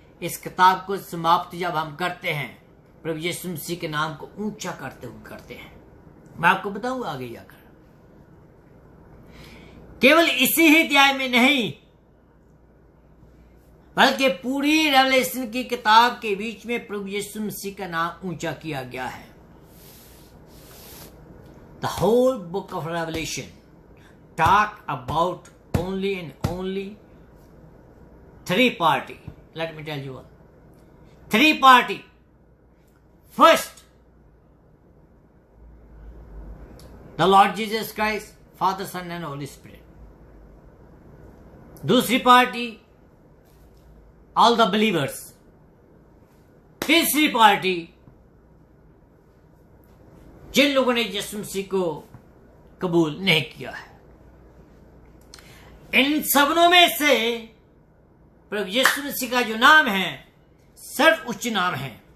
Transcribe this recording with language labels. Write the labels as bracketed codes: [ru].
[hi] इस किताब को समाप्त जब हम करते हैं प्रभु यीशु मसीह के नाम को ऊंचा करते हुए करते हैं। मैं आपको बताऊंगा आगे जाकर, केवल इसी ही अध्याय में नहीं बल्कि पूरी रेवलेशन की किताब के बीच में प्रभु यीशु मसीह का नाम ऊंचा किया गया है। [en] The whole book of Revelation talk about only and only three party. Let me tell you one. Three party. First, the Lord Jesus Christ, Father, Son and Holy Spirit. [hi] दूसरी पार्टी [en] all the believers. [hi] तीसरी party जिन लोगों ने यीशु मसीह को कबूल नहीं किया है। इन सबनों में से प्रभु यीशु मसीह का जो नाम है सर्वोच्च नाम है।